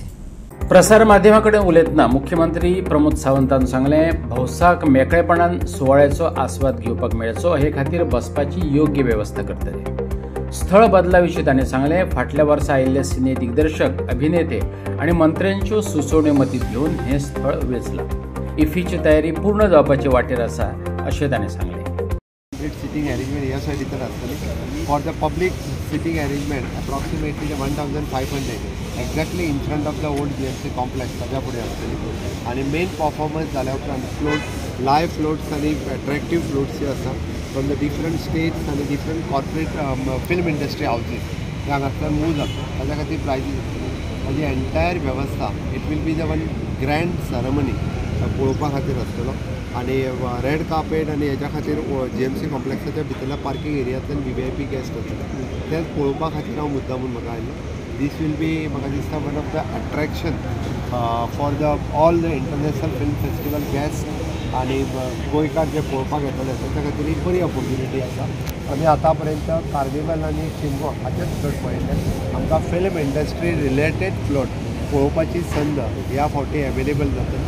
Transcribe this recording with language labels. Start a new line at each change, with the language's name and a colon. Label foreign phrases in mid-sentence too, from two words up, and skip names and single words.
Konkani: प्रसार माध्यमां कडेन उलयतना मुख्यमंत्री प्रमोद सावंतान सांगलें, भौसाक मेकळेपणान सुवाळ्याचो आस्वाद घेवपाक मेळचो हे खातीर बसपाची योग्य वेवस्था करतले. स्थळ बदला विशीं ताणें सांगलें, फाटल्या वर्सा आयिल्ले सिने दिग्दर्शक, अभिनेते आनी मंत्र्यांच्यो सुचोवण्यो मतींत घेवन हें स्थळ वेंचलां. इफीची तयारी पूर्ण जावपाचे वाटेर आसा अशें ताणें सांगलें.
English: Sitting arrangement
Konkani: ह्या सायडींतल्यान आसतली.
English: for the public seating arrangement approximately 1500 exactly in front of the old GMC complex
Konkani: ताच्या फुडें आसतली.
English: आनी main performance
Konkani: जाल्या उपरांत
English: float, live floats आनी attractive floats
Konkani: जे आसा
English: from the different states आनी different corporate film industry houses
Konkani: ते हांगासल्यान मूव जाता. ताच्या खातीर प्रायजीस आसतली. ताजी एंटायर वेवस्था
English: it will be the one grand ceremony
Konkani: पळोवपा खातीर आसतलो. आनी
English: red carpet
Konkani: आनी हेच्या खातीर जीएमसी कॉम्प्लेक्साच्या भितरल्या पार्किंग एरियांतल्यान
English: VVIP guest
Konkani: आसतले तें पळोवपा खातीर हांव मुद्दामून म्हाका आयलो.
English: this will be
Konkani: म्हाका दिसता
English: one of the attraction for the all the international film festival guest
Konkani: आनी गोंयकार जे पळोवपाक येतले ताच्या खातीर एक बरी ऑपॉर्च्युनिटी आसा. आमी आतां पर्यंत कार्निवल आनी शिमगो हाचेच फ्लोट पळयले. आमकां
English: film industry related float
Konkani: पळोवपाची संद ह्या फावटी अवेलेबल जातली.